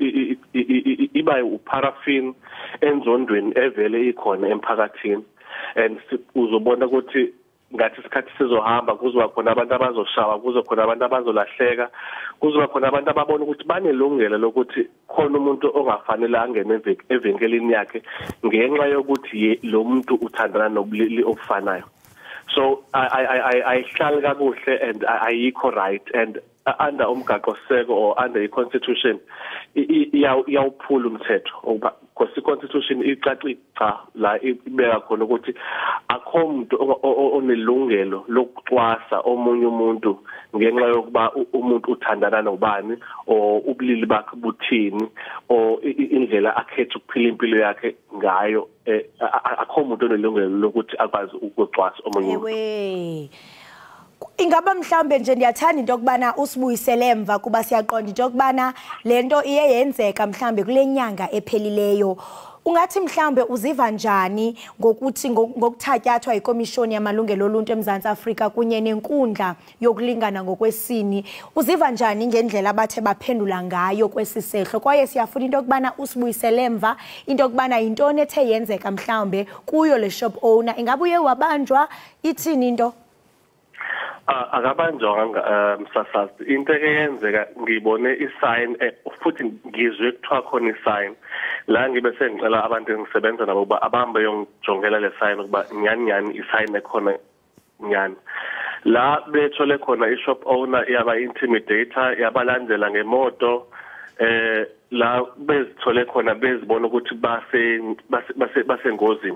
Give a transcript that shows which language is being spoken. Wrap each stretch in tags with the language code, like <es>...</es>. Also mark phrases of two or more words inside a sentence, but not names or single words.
<zu>iba uparaffin enzondweni evele ikhona emphakathini and uzobona ukuthi ngathi isikhathi sizohamba kuzoba khona abantu abazoshawa kuzoba khona abantu abazolahleka kuzoba khona abantu ababona ukuthi banelungelo lokuthi khona umuntu ongafanele angene evenkelini yakhe ngenxa yokuthi lo muntu uthandana nobulili obufanayo. So ayihlali kakuhle and ayikho</zu> <en>right and under</en> <zu>umgaqo seko or</zu> <en>under iconstitution</en> <zu>iyawuphula umthetho because iconstitution icacica la ibeka khona ukuthi akho umuntu onelungelo lokucwasa omunye umuntu ngenxa yokuba umuntu uthandana nobani or ubulili bakhe buthini or indlela akhetha ukuphila impilo yakhe ngayo. Akho umuntu onelungelo lokuthi akwazi ukucwasa omunye umuntu.</zu> <xh>Ingaba mhlambe nje ndiyathanda into okubana usibuyisele emva kuba siyaqonda into okubana lento iye yenzeka mhlambe kule nyanga ephelileyo. Ungathi mhlambe uziva njani ngokuthi ngokuthatyathwa ikomishoni yamalungelo oluntu eMzantsi Afrika kunye nenkundla yokulingana ngokwesini? Uziva njani ngendlela abathe baphendula ngayo kwesisehlo kwaye siyafuna into okubana usibuyisele emva into okubana yintoni ethe yenzeka mhlambe kuyo le</xh> <en>shop owner?</en> <zu>Ingabe uye wabanjwa ithini into? Akabanjwanga msasazi into eyenzeka ngibone isign futhi ngizwe kuthiwa khona isign la ngibe sengicela abantu engisebenza nabo ba abambe yongijongela le sign ukuba nyani isign ekhona nyani la bethole khona</zu> <en>ishop owner</en> <zu>yaba intimidator yabalandela ngemoto la bezithole khona bezibona ukuthi basengozini.</zu>